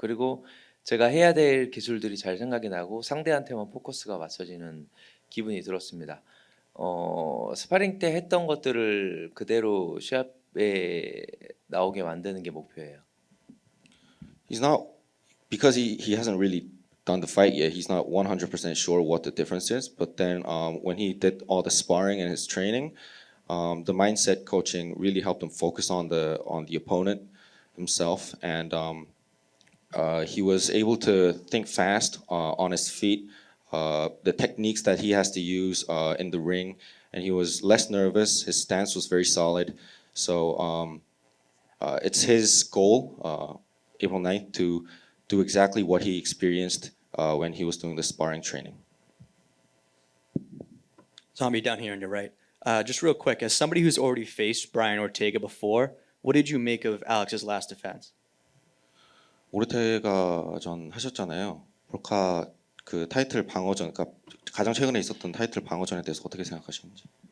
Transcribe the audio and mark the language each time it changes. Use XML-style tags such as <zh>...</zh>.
<ko>그리고 제가 해야 될 기술들이 잘 생각이 나고 상대한테만 포커스가 맞춰지는 기분이 들었습니다. 스파링 때 했던 것들을 그대로 시합에 나오게 만드는 게 목표예요.</ko> <en>He's not because he hasn't really done the fight yet. He's not 100% sure what the difference is. But then when he did all the sparring and his training, the mindset coaching really helped him focus on the opponent himself, and he was able to think fast on his feet. The techniques that he has to use in the ring, and he was less nervous. His stance was very solid. So it's his goal, April 9th, to do exactly what he experienced when he was doing the sparring training. Zombie down here on your right. Just real quick, as somebody who's already faced Brian Ortega before, what did you make of Alex's last defense?</en> <ko>오르테가 전 하셨잖아요. 볼카 그 타이틀 방어전, 그러니까 가장 최근에 있었던 타이틀 방어전에 대해서 어떻게 생각하시는지.</ko>